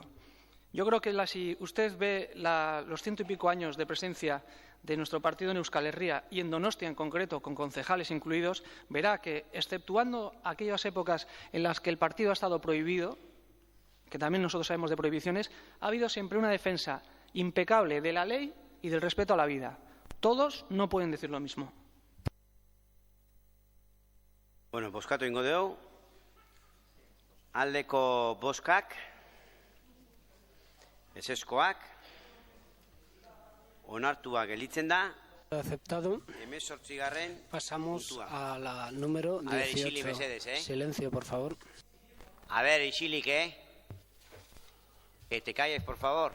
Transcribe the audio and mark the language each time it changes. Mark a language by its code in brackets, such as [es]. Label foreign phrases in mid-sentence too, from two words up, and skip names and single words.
[es] Yo creo que si usted ve los 100 y pico años de presencia de nuestro partido en Euskal Herria y en Donostia en concreto, con concejales incluidos, verá que, exceptuando aquellas épocas en las que el partido ha estado prohibido, que también nosotros sabemos de prohibiciones, ha habido siempre una defensa impecable de la ley y del respeto a la vida. Todos no pueden decir lo mismo. [eu] Bueno, bozkatu ingo dugu. Aldeko bozkak, ezezkoak, onartua gelditzen da. [es] Aceptado. 18. Pasamos [eu] puntua. [es] a la número 18. A ver, [eu] isilik mesedez, [es] Silencio, por favor. A ver, isilik, Que te calles, por favor.